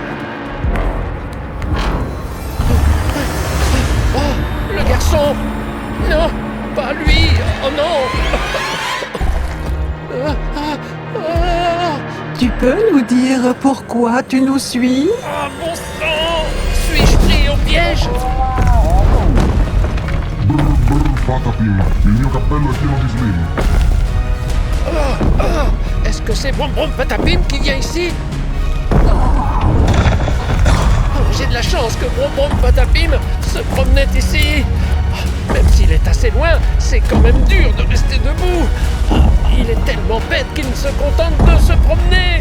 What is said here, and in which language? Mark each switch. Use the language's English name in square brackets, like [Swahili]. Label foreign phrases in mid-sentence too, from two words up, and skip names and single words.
[French] Oh, le garçon. Non, pas lui. Oh non. Tu peux nous dire pourquoi tu nous suis? Oh, mon sang. Suis-je pris au piège? [Italian] Patapim, il mio cappello è pieno di slim. [French] Est-ce que c'est Brom Brom Patapim qui vient ici? J'ai de la chance que Brom Brom Patapim se promenait ici. Même s'il est assez loin, c'est quand même dur de rester debout. Il est tellement bête qu'il ne se contente de se promener.